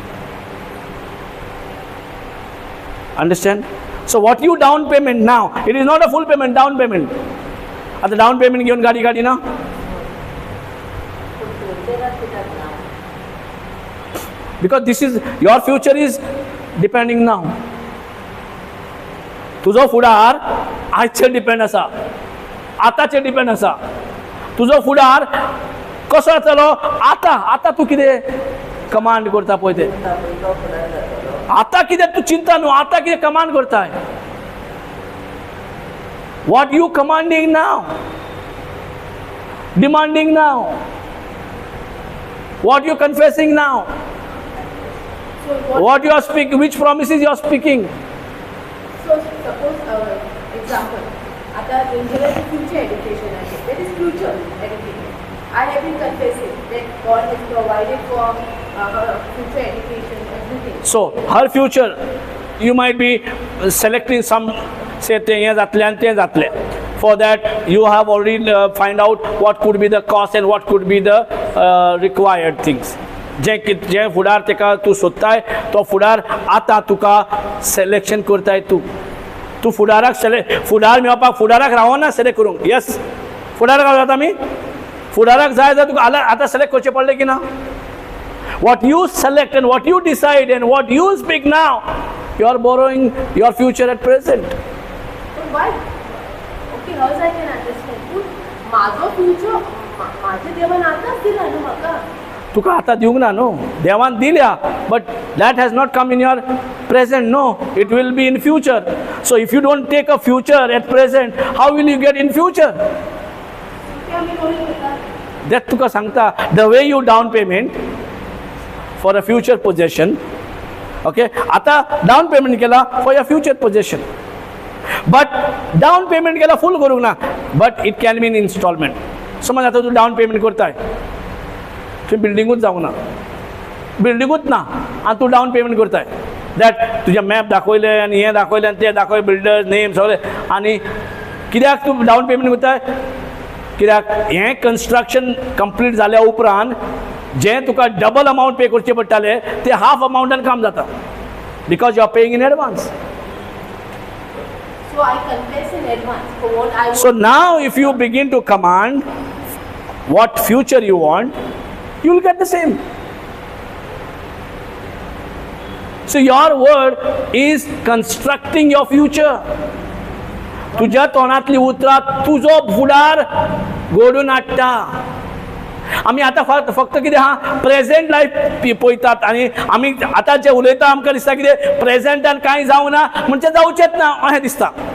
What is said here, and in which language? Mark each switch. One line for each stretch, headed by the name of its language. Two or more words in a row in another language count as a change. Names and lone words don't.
English: Understand? So what you down payment now, it is not a full payment, down payment. At the down payment given gadi na? So future are kitak now. Because this is your future is depending now.
Konkani: तुजो फुडार आजचेर डिपेंड आसा, आतांचेर डिपेंड आसा. तुजो फुडार कसो जातलो आतां. आतां तूं कितें कमांड करता पळय तें. तो फुडार जातलो. आतां कितें तूं चिंता न्हू, आतां कितें कमांड करताय.
English: What you commanding now, demanding now, What you confessing now, So what? what you are speaking, which promises you are speaking. So suppose example. आता इंजिनियरिंग future education आहे. That is future education. I have been confessing that God has provided for future education, everything. So her future, you might be selecting some, say
Konkani: तें हें जातलें आनी तें जातलें.
English: For that you have already find out what could be the cost and what could be the required things.
Konkani: जे फुडार तेका तूं सोदताय तो फुडार आतां तुका सिलेक्शन करताय. तूं फुडाराक फुडार मेळपाक फुडाराक रावना सिलेक्ट करूंक. यस, फुडाराक रावतात आमी. फुडाराक जाय जाल्यार तुका आतां सिलेक्ट करचें पडलें की ना.
English: What you select and what you decide and what you speak now, you are borrowing your future at present. But why? Okay, hers I can understand. But माझो future,
Konkani: माझे देवान आतांच दिला न्हू म्हाका. तुका आतां दिवंक ना न्हू. देवान दिल्या,
English: But that has not come in your present. No, it will be in future. So if you don't take a future at present, how will you get in future?
Konkani: ते आमी कोणी करतात. दॅट तुका सांगता.
English: The way you down payment for a future possession. ओके, आतां down payment केला for your future possession, but down payment केला फूल
Konkani: करूंक ना.
English: But it can be in instalment.
Konkani: समज आतां तूं
English: down payment
Konkani: करताय, तुवें बिल्डिंगूच जावंक ना, बिल्डिंगूच ना आनी तूं
English: down payment
Konkani: करताय. दॅट तुजें मॅप दाखयलें आनी हें दाखयलें आनी तें दाखय,
English: builders name
Konkani: सगळें. आनी कित्याक तूं
English: down payment
Konkani: करताय? कित्याक हें कन्स्ट्रक्शन कंप्लीट जाल्या उपरांत जें तुका
English: double amount pay
Konkani: करचें पडटालें तें हाफ अमावंटान काम जाता.
English: Because you are paying in advance. So I confess in advance for what I want. So now if you begin to command what future you want, you will get the same. So your word is constructing your future.
Konkani: तुझ्या तोंडातली उतरां तुजो फुडार घडोवन हाडटा. आमी आतां फक्त कितें आहा,
English: present life
Konkani: पळयतात आनी आमी आतां जें उलयता आमकां दिसता कितें प्रेझेंटान कांय जावं ना म्हणजे जावचेंच ना अशें दिसता.